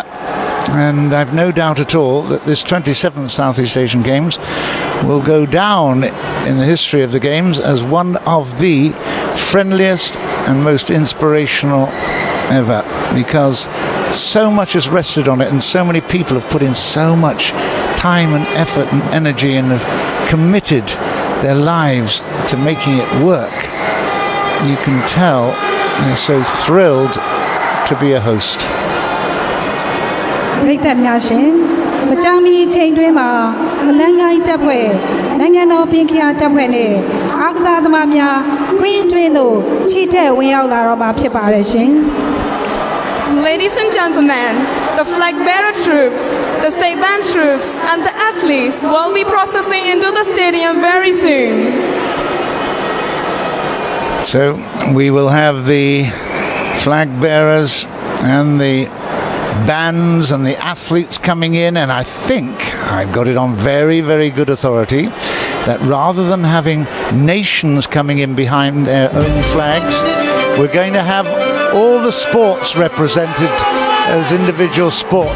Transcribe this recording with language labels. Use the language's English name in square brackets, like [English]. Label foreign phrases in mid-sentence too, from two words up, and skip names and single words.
[English] And I've no doubt at all that this 27th Southeast Asian Games will go down in the history of the Games as one of the friendliest and most inspirational ever, because so much has rested on it and so many people have put in so much time and effort and energy and have committed their lives to making it work. You can tell they're so thrilled to be a host. [Burmese] ပြည်သက်များရှင်မကြာမီချိန်တွင်မှာမလန်းကိုင်းတပ်ဖွဲ့နိုင်ငံတော်ပြင်ခရာတပ်ဖွဲ့နဲ့အားကစားသမားများခွင့်တွင်သို့ချီတက်ဝင်ရောက်လာတော့မှာဖြစ်ပါတယ်ရှင် [English] Ladies and gentlemen, the flag bearer troops, the state band troops and the athletes will be processing into the stadium very soon. So we will have the flag bearers and the bands and the athletes coming in, and I think I've got it on very, very good authority that rather than having nations coming in behind their own flags, we're going to have all the sports represented as individual sports.